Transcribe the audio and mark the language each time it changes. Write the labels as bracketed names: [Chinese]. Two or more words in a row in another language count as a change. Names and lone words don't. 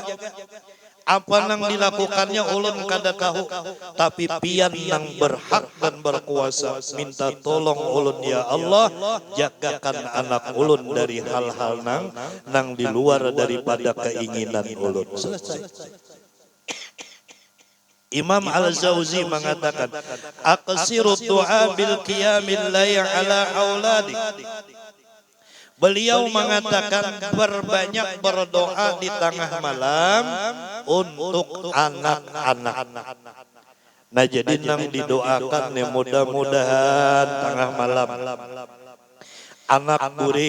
[Banjar] Apa nang dilakukannya ulun kada tahu, tapi pian nang berhak dan berkuasa minta tolong ulun, ya Allah jagakan anak ulun dari hal-hal nang di luar daripada keinginan ulun. [Indonesian] Selesai. Imam Al-Jauzi mengatakan, [Arabic] أكثروا الدعاء ب قيام الليل على أولادي. [Indonesian] Beliau mengatakan berbanyak berdoa di tengah malam untuk anak-anak. [Banjar] Nah jadi nang didoakan nih mudah-mudahan tengah malam anak guring,